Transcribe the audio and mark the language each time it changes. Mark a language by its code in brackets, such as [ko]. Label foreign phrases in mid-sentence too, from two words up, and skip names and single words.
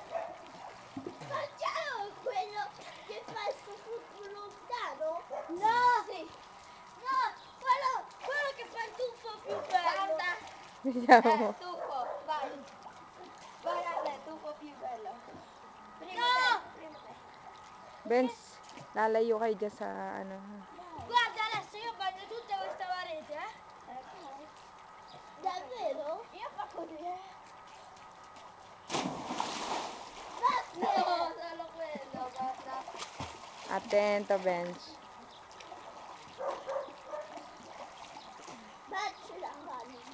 [it] Facciamo quello che fa il tuffo lontano? No! Sì. No, quello che fa il tuffo più bello. Guarda. Vediamo. Tuffo. Vai. Vai Ale, tuffo più bello. No! [tl] Benz, lalayo kayo dyan sa ano. [it] Guarda adesso io bagno tutta questa parete, Davvero? Io fa così, No, solo quello, guarda. Attento, Benz. Facci la mano.